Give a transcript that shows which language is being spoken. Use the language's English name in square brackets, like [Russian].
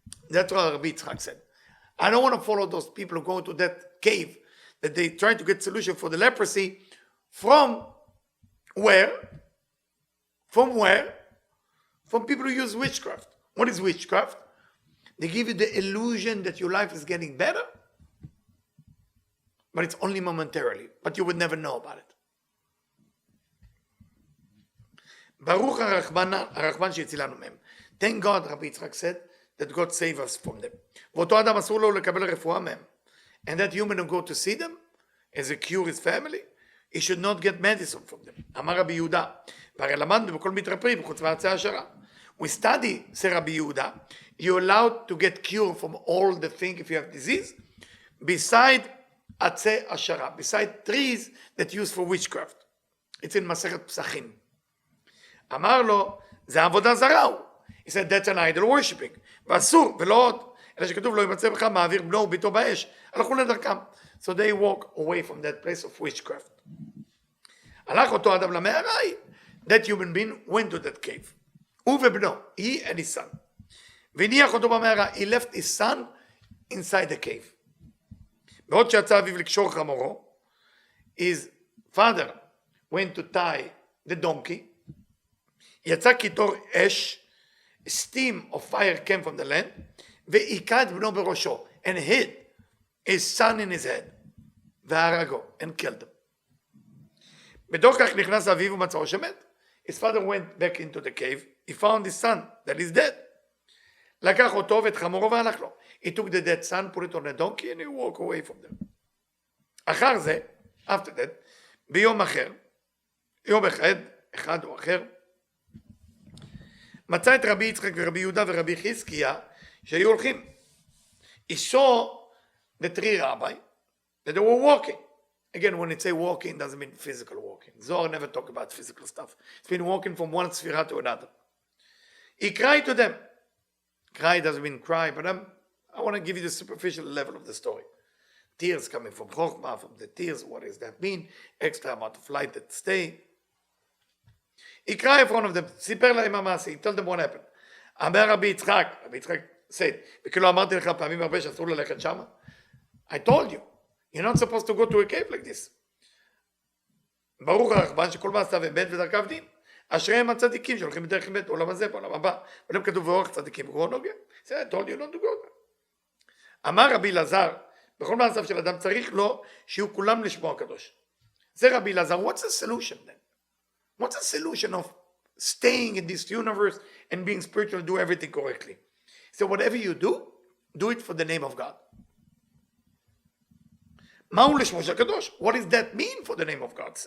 [English] That's what Rabbi Yitzchak said. I don't want to follow those people who go to that cave that they try to get solution for the leprosy from where? From where? From people who use witchcraft. What is witchcraft? They give you the illusion that your life is getting better, but it's only momentarily, but you would never know about it. [Hebrew] Baruch הרחמן שהצילנו מהם. [English] Thank God, Rabbi Yitzchak said, that God save us from them. [Hebrew] ואותו אדם אסור לו לקבל רפואה מהם. [English] And that human who go to see them, as a cure his family, he should not get medicine from them. [Hebrew] אמר רבי יהודה, והרי למדנו בכל מתרפאים, חוץ מעצי השערה. [English] We study, say Rabbi Yehuda, you're allowed to get cure from all the things if you have disease, beside [Hebrew] עצי השערה, [English] beside trees that use for witchcraft. It's in [Hebrew] מסכת פסחים. אמר לו, זה עבודה זרה הוא. [English] He said, that's an idol worshipping. [Hebrew] ואסור, ולא עוד. אלא שכתוב, לא ימצא בך מעביר בנו וביתו באש. הלכו לדרכם. [English] So they walk away from that place of witchcraft. [Hebrew] הלך אותו אדם למערה, [English] that human being went to that cave. [Hebrew] הוא ובנו, [English] he and his son. [Hebrew] והניח אותו במערה, [English] he left his son inside the cave. [Hebrew] בעוד שיצא אביו לקשור חמורו, [English] his father went to tie the donkey, [Hebrew] יצא קיטור אש, [English] steam of fire came from the land, [Hebrew] והיכה את בנו בראשו, [English] and hit his son in his head, [Hebrew] והרגו, [English] and killed him. [Hebrew] בתוך כך נכנס אביו ומצאו שמת. [English] His father went back into the cave, he found his son that is dead. [Hebrew] לקח אותו ואת חמורו והלך לו. [English] He took the dead son, put it on a donkey, and he walked away from them. [Hebrew] אחר זה, [English] after that, [Hebrew] ביום אחר, יום אחד או אחר, מצא את רבי יצחק ורבי יהודה ורבי חזקיה שהיו הולכים. [English] He saw the three rabbi that they were walking. Again, when it say walking, it doesn't mean physical walking. Zohar never talk about physical stuff. It's been walking from one sphira to another. He cried to them. Cry doesn't mean cry, but I want to give you the superficial level of the story. Tears coming from Chokhmah, from the tears, what does that mean? Extra amount of light that stay. He cried in front of them, [Hebrew] סיפר להם המעשה, [English] he told them what happened. [Hebrew] אמר רבי יצחק said, וכאילו אמרתי לך פעמים הרבה שאסור ללכת שמה. [English] I told you, you're not supposed to go to a cave like this. [Hebrew] ברוך הרחמן שכל מעשיו אמת ודרכיו דין. אשריהם הצדיקים שהולכים בדרך אמת בעולם הזה, בעולם הבא. ולהם כתוב ואורך צדיקים הוא נוגע. [English] I told you not to go there. [Hebrew] אמר רבי אלעזר, בכל מעשיו של אדם צריך לו שיהיו כולם לשמו הקדוש. זה רבי אלעזר, [English] what's the solution then? What's the solution of staying in this universe and being spiritual, do everything correctly? So whatever you do it for the name of God. [Hebrew] מהו לשמו של הקדוש? [English] What does that mean for the name of God?